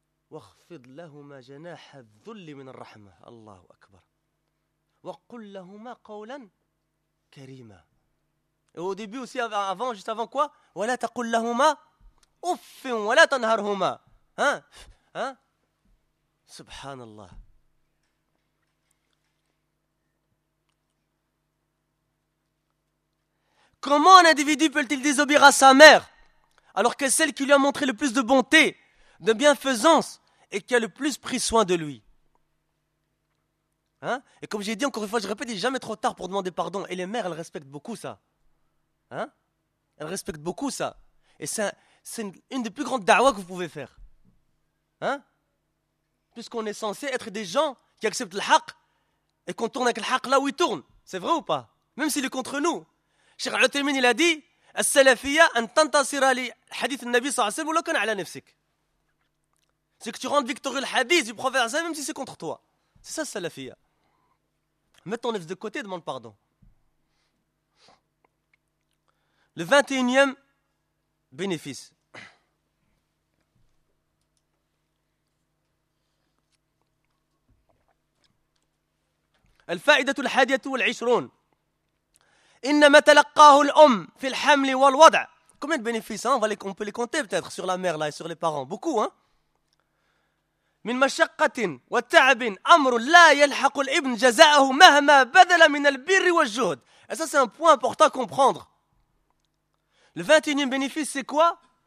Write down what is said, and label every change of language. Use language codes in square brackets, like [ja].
[ar] وَخْفِضْ لَهُمَا جَنَاحَ الذُّلِّ مِنَ الرَّحْمَةِ Allahu Akbar. وَقُلْ لَهُمَا قَوْلًا كَرِيمًا. [fr] Et au début aussi, avant, juste avant quoi? [ar] وَلَا تَقُلْ لَهُمَا أُفٍ وَلَا تَنْهَرْهُمَا. Hein? Subhanallah. [fr] Comment un individu peut-il désobéir à sa mère? Alors que celle qui lui a montré le plus de bonté, de bienfaisance, et qui a le plus pris soin de lui. Hein? Et comme j'ai dit encore une fois, je répète, il n'est jamais trop tard pour demander pardon. Et les mères, elles respectent beaucoup ça. Hein? Elles respectent beaucoup ça. Et c'est une des plus grandes da'wah que vous pouvez faire. Hein? Puisqu'on est censé être des gens qui acceptent le haq, et qu'on tourne avec le haq là où il tourne. C'est vrai ou pas? Même s'il est contre nous. Cheikh Al-Utaymin, il a dit, [ar] السلفية أن تنتصر لحديث النبي صلى الله عليه وسلم ولو كان على نفسك. [fr] C'est que tu rendes victorieux le hadith du prophète, même si c'est contre toi. C'est ça, salafia. Mets ton nefs de côté et demande pardon. Le 21e bénéfice. [ar] الفائدة الحادية والعشرون إنما تلقاه الأم في الحمل والوضع. [fr] Combien de bénéfices, hein? On peut les compter peut-être sur la mère là et sur les parents. Beaucoup, hein? [ar] من مشقة والتعب أمر لا يلحق الابن جزاءه مهما بذل من البر والجهد. [fr] Et ça, c'est un point important à comprendre. Le 21e bénéfice, c'est quoi?